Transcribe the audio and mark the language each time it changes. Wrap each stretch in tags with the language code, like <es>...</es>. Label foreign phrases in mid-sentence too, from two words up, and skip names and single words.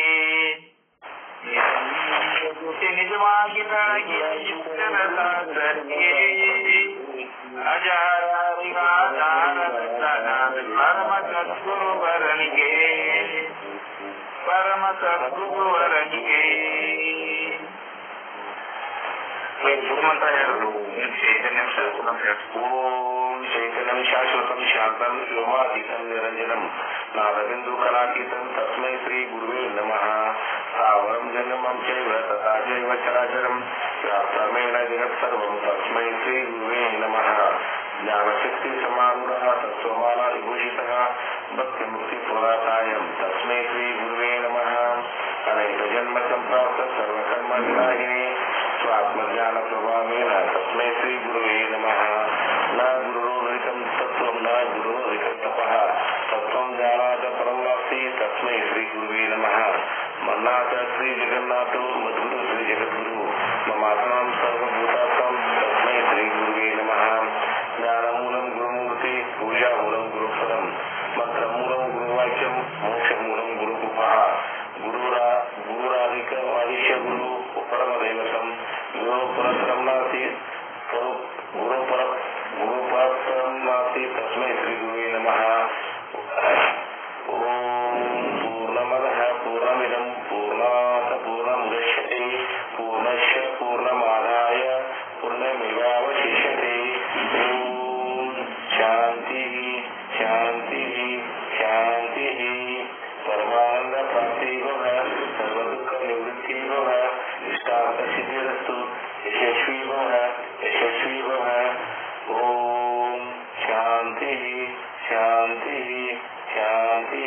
<kn>ನಿಜವಾಗಿ ಬೆಳಗಿ ನಿಶ್ಚಲ ದಾಸರಿಗೆ ಪರಮ ಸದ್ಗುರುವರನಿಗೆ ಪರಮ ಸದ್ಗುರುವರನಿಗೆ ಮಂತ್ರ ಹೇಳುದು.</kn> <sa>ಚೈತನ್ಯಂ ಶಾಶ್ವತಂ ಓಂ ಚೈತನ್ಯಂ ಶಾಶ್ವತಂ ಶಾಂತಂ ವ್ಯೋಮಾತೀತಂ ನಿರಂಜನಂ ನಾದಬಿಂದು ಕಲಾತೀತಂ ತಸ್ಮೈ ಶ್ರೀ ಗುರುವೇ ನಮಃ. ಸ್ಥಾವರಂ ಜಂಗಮಂ ಚೈವ ತಥಾ ಚೈವ ಚರಾಚರಂ ವ್ಯಾಪ್ತಮೇನ ಜಗತ್ಸರ್ವಂ ತಸ್ಮೈ ಶ್ರೀ ಗುರುವೇ ನಮಃ. ಜ್ಞಾನಶಕ್ತಿ ಸಮಾರೂಢಃ ತತ್ವಮಾನ ವಿಭೂಷಿತಃ ಭಕ್ತಿ ಮುಕ್ತಿ ಪ್ರದಾತಾಯಂ ತಸ್ಮೈ ಶ್ರೀ ಗುರುವೇ ನಮಃ. ಅನೈಕ ಜನ್ಮ ಸಂಪ್ರಾಪ್ತ ಸರ್ವಕರ್ಮ ವಿನಾಶಿನೇ ಸ್ವಾತ್ಮಜ್ಞಾನ ಪ್ರಭಾವೇನ ತಸ್ಮೈ ಶ್ರೀ ಗುರುವೇ ನಮಃ. ನ ಗುರುರಿಕಂ ತತ್ವಂ ನ ಗುರುರಿಕಂ ತಪಃ ತತ್ವಂ ಜಾನಾತ ಪರಂ ವಾಸ್ತಿ ತಸ್ಮೈ ಶ್ರೀ ಗುರುವೇ ನಮಃ. ಮನ್ನಾಥ ಶ್ರೀ ಜಗನ್ನಾಥೋ ಮಧುರು ಶ್ರೀ ಜಗದ್ಗುರು ಮಮಾತ್ಮಾಂ ಸರ್ವಭೂತಾತ್ಮಂ ತಸ್ಮೈ ಶ್ರೀ ಗುರುವೇ ನಮಃ. ಜ್ಞಾನಮೂಲಂ ಗುರುಮೂರ್ತಿ ಪೂಜಾಮೂಲಂ ಗುರುಪದಂ ಮಂತ್ರಮೂಲಂ ಗುರುವಾಕ್ಯಂ ಮೋಕ್ಷಮೂಲಂ ಗುರುಕೃಪಃ. ಗುರುರಾಧಿಕವಾದಿಶ್ಯ ಗುರು ಪರಮದೈವತಂ ಗುರುಪರತರಂ ನಾಸ್ತಿ ಗುರುಪರತರಂ ನಾಸ್ತಿ ತಸ್ಮೈ ಶ್ರೀ ಗುರುವೇ ನಮಃ. ಓಂ ಪೂರ್ಣಮದಃ ಪೂರ್ಣಮಿದಂ ಪೂರ್ಣಾತ್ ಪೂರ್ಣಮುದಚ್ಯತೆ ಪೂರ್ಣಸ್ಯ ಪೂರ್ಣಮಾದಾಯ ಪೂರ್ಣಮೇವಾವಶಿಷ್ಯತೆ. ಓಂ ಶಾಂತಿ ಶಾಂತಿ ಶಾಂತಿ. ಪರಮಾನಂದ ಪ್ರಾಪ್ತಿ ಭವ ಸರ್ವದುಃಖ ನಿವೃತ್ತಿ ಭವ ಇಷ್ಟಾರ್ಥ ಸಿದ್ಧಿರಸ್ತು ಯಶಸ್ವಿ ಭವ ಯಶಸ್ವಿ ಭವ. ಓಂ ಶಾಂತಿ ಶಾಂತಿ ಶಾಂತಿ.</sa>